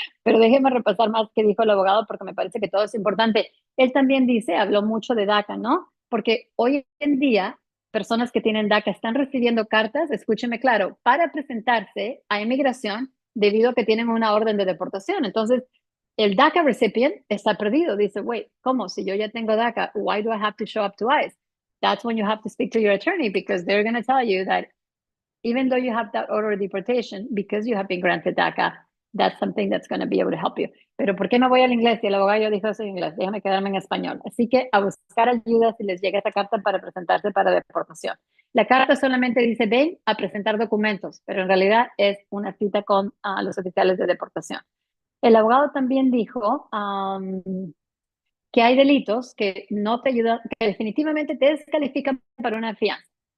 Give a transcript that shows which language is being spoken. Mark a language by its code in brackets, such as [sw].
[es] Pero déjenme repasar más qué dijo el abogado porque me parece que todo es importante. Él también dice, habló mucho de DACA, ¿no? Porque hoy en día personas que tienen DACA están recibiendo cartas, escúcheme claro, para presentarse a inmigración debido a que tienen una orden de deportación. Entonces, el DACA recipient está perdido. Dice, wait, ¿cómo? Si yo ya tengo DACA, [en] why do I have to show up to ICE? That's when you have to speak to your attorney because they're going to tell you that even though you have that order of deportation, because you have been granted DACA, that's something that's going to be able to help you. [es] Pero ¿por qué me voy al inglés? Y el abogado dijo eso en inglés, déjame quedarme en español. Así que a buscar ayuda si les llega esta carta para presentarse para deportación. La carta solamente dice, ven a presentar documentos, pero en realidad es una cita con los oficiales de deportación. El abogado también dijo que hay delitos que no te ayudan, que definitivamente te descalifican para una fianza.